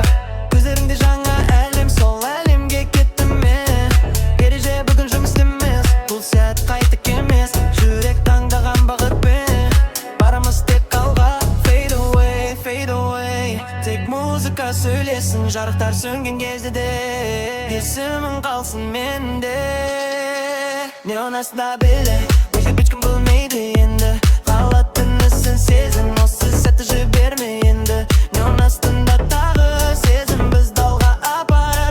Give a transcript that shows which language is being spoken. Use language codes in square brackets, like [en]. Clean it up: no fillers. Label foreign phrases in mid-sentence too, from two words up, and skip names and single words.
[kk] Көздеріңде жаңа әлем, сол әлемге кеттім мен. Ереже бүгін жұмыс емес, бұл сәт қайта келмес. Жүрек таңдаған бағытпен, барамыз тек алға. [en] Fade away, fade away. [kk] Тек музыка сөйлесін, жарықтар сөнген кезде де. Есімің қалсын менде. Неон астында біле, өзгеріп ешкім білмейді енді. Қала түнісін сезін, осы сәтті жіберме енді. Неон астында тағы сезім бізді алға апарар.